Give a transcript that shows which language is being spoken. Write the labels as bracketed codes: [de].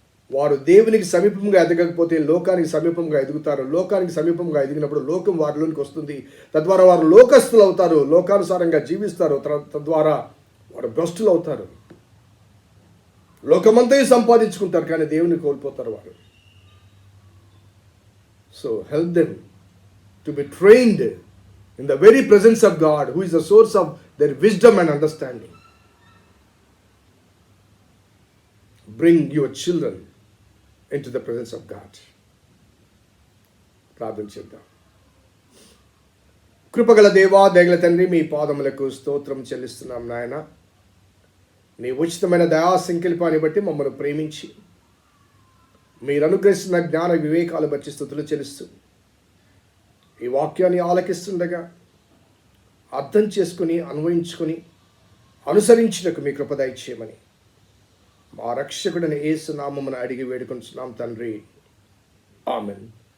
[te] వారు దేవునికి సమీపంగా ఎదగకపోతే లోకానికి సమీపంగా ఎదుగుతారు. లోకానికి సమీపంగా ఎదిగినప్పుడు లోకం వారిలోనికి వస్తుంది. తద్వారా వారు లోకస్తులు అవుతారు, లోకానుసారంగా జీవిస్తారు. తద్వారా వారు భ్రష్టులు అవుతారు. లోకమంతా సంపాదించుకుంటారు, కానీ దేవుని కోల్పోతారు వారు. [en] So help them to be trained in the very presence of God, who is the source of their wisdom and understanding. Bring your children into the presence of God. [te] ప్రార్థన చేద్దాం. కృపగల దేవా, దయగల తండ్రి, మీ పాదములకు స్తోత్రం చెల్లిస్తున్నాం నాయన. నీ ఉచితమైన దయా సంకల్పాన్ని బట్టి మమ్మల్ని ప్రేమించి మీరు అనుగ్రహిస్తున్న జ్ఞాన వివేకాలు బట్టి స్తుతులు చెల్లిస్తూ ఈ వాక్యాన్ని ఆలకిస్తుండగా అర్థం చేసుకుని, అన్వయించుకుని, అనుసరించినకు మీ కృప దయచేయమని మా రక్షకుడిని యేసు నామమున అడిగి వేడుకొంటున్నాం తండ్రి. ఆమెన్.